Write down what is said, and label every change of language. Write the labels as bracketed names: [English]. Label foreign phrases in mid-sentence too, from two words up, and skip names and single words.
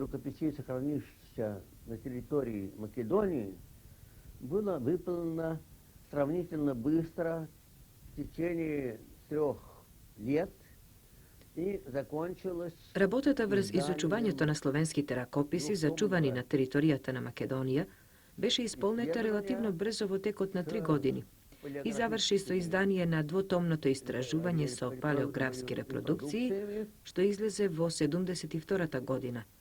[Russian] рукописи, сохранившихся на территории Македонии, была выполнена сравнительно быстро, в течение 3 лет, и закончилась... [Macedonian] Работата врз изучувањето на словенските ракописи, зачувани на територијата на Македонија, беше исполнета релативно брзо во текот на 3 години и заврши со издание на двотомното истражување со палеографски репродукции, што излезе во 72-та година.